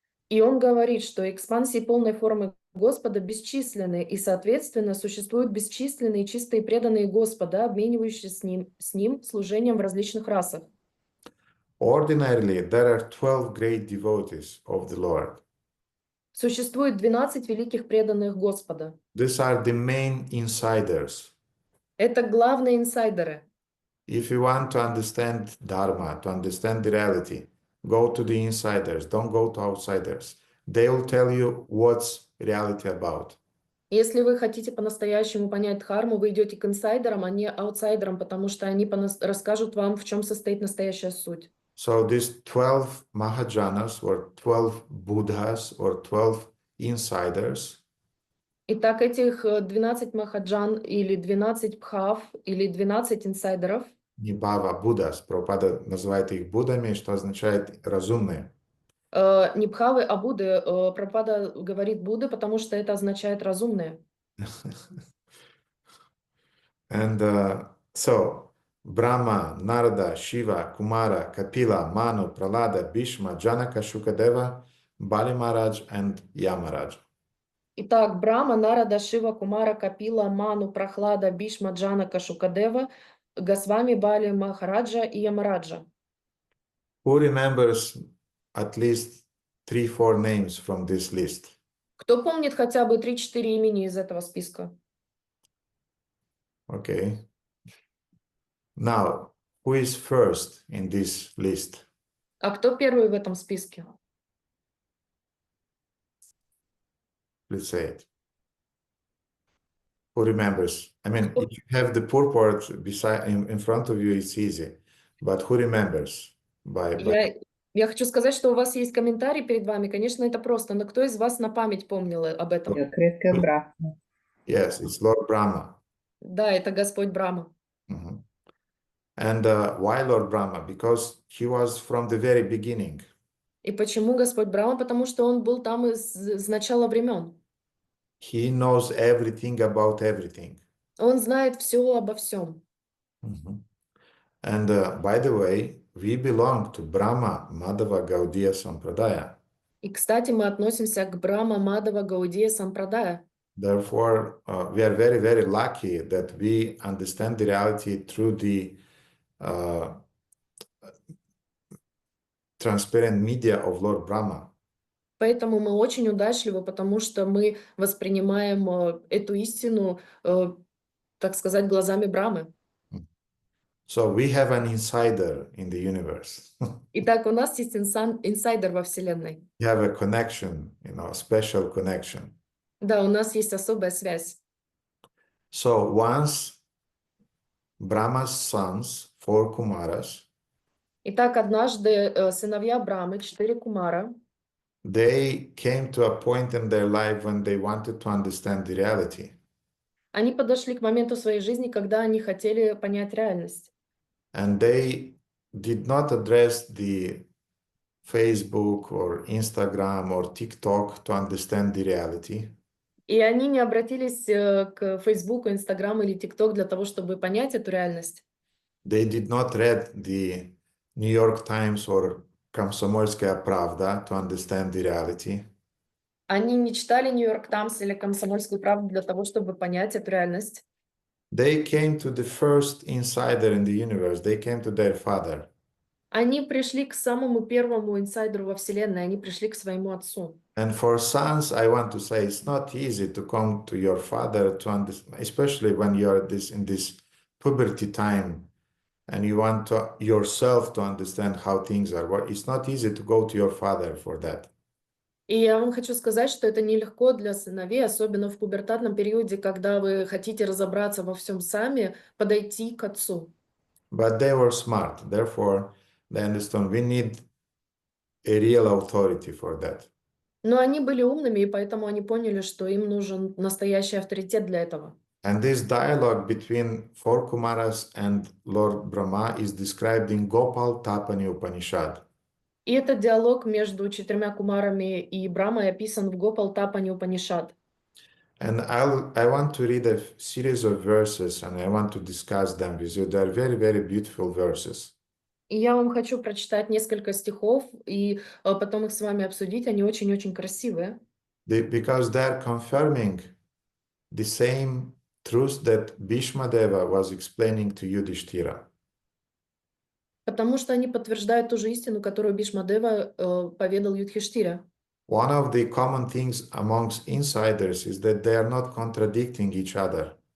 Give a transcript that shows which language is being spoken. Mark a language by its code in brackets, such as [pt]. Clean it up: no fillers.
[ru] И он говорит, что экспансии полной формы Господа бесчисленны, и, соответственно, существуют бесчисленные чистые преданные Господа, обменивающиеся с ним служением в различных расах. [en] Ordinarily, there are 12 great devotees of the Lord. [ru] Существует 12 великих преданных Господа. [en] These are the main insiders. [ru] Это главные инсайдеры. [en] If you want to understand Dharma, to understand the reality, go to the insiders, don't go to outsiders. They will tell you what's reality about. [ru] Если вы хотите по-настоящему понять дхарму, вы идете к инсайдерам, а не аутсайдерам, потому что они расскажут вам, в чем состоит настоящая суть. [en] So these 12 Mahajanas or 12 Buddhas or 12 insiders, [ru] Итак, этих 12 махаджан или 12 пхав или 12 инсайдеров, Нибхава Буддас, Прабхупада называет их Буддами, что означает разумные. не пхавы, а Будды. Прабхупада говорит Будды, потому что это означает разумные. [en] And so Brahma, Narada, Shiva, Kumara, Kapila, Manu, Pralada, Bhishma, Janaka, Shukadeva, Bali Maharaj, and Yamaraj. [ru] Итак, Брахма, Нарада, Шива, Кумара, Капила, Ману, Прохлада, Бишма, Джанака, Шукадева, Госвами, Бали, Махараджа и Ямараджа. [en] Who remembers at least 3-4 names from this list? [ru] Кто помнит хотя бы 3-4 имени из этого списка? [en] Okay. Now, who is first in this list? [ru] А кто первый в этом списке? [en] Let's say it. Who remembers? I mean, if you have the purport beside in front of you, it's easy. But who remembers? [ru] Я хочу сказать, что у вас есть комментарий перед вами. Конечно, это просто, но кто из вас на память помнил об этом? [ro] Я cred că Brahma. [en] Yes, it's Lord Brahma. [ru] Да, это Господь Брахма. [en] Mhm. And why Lord Brahma? Because he was from the very beginning. [ru] И почему Господь Брахма? Потому что он был там с начала времен. [en] He knows everything about everything. [ru] Он знает все обо всем. [en] Mhm. And by the way, we belong to Brahma Madhava Gaudiya Sampradaya. [ru] И, кстати, мы относимся к Брахма Мадава Гаудия Сампрадая. [en] Therefore, we are very, very lucky that we understand the reality through the transparent media of Lord Brahma. [ru] Поэтому мы очень удачливы, потому что мы воспринимаем эту истину, так сказать, глазами Брамы. [en] So we have an insider in the universe. [ru] Итак, у нас есть инсайдер во Вселенной. [en] We have a connection, a special connection. [ru] Да, у нас есть особая связь. [en] So once Brahma's sons, 4 Kumaras, [ru] Итак, однажды сыновья Брамы, 4 кумара, [en] they came to a point in their life when they wanted to understand the reality. [ru] они подошли к моменту своей жизни, когда они хотели понять реальность. [en] And they did not address the Facebook or Instagram or TikTok to understand the reality. [ru] И они не обратились к Фейсбуку, Инстаграму или ТикТок для того, чтобы понять эту реальность. [en] They did not read the New York Times or Komsomolskaya Pravda to understand the reality. [ru] Они не читали Нью-Йорк Таймс или Комсомольскую правду для того, чтобы понять эту реальность. [en] They came to the first insider in the universe. They came to their father. [ru] Они пришли к самому первому инсайдеру во Вселенной, они пришли к своему отцу. [en] And for sons, I want to say it's not easy to come to your father to understand, especially when you're in this puberty time and you want to yourself to understand how things are. It's not easy to go to your father for that. [ru] И я вам хочу сказать, что это нелегко для сыновей, особенно в пубертатном периоде, когда вы хотите разобраться во всем сами, подойти к отцу. [en] But they were smart. Therefore, they understand we need a real authority for that. [ru] Но они были умными, и поэтому они поняли, что им нужен настоящий авторитет для этого. [en] And this dialogue between 4 Kumaras and Lord Brahma is described in Gopal Tapani Upanishad. [ru] И этот диалог между 4 кумарами и Брамой описан в Гопал Тапани Упанишад. [en] And I want to read a series of verses and I want to discuss them with you. They are very, very beautiful verses. [ru] И я вам хочу прочитать несколько стихов и потом их с вами обсудить. Они очень-очень красивые. [en] Because they're confirming the same truth that Bhishmadeva was explaining to Yudhishthira. [ru] Потому что они подтверждают ту же истину, которую Бишмадева поведал Юдхиштире. [en] One of the common things amongst insiders is that they are not contradicting each other.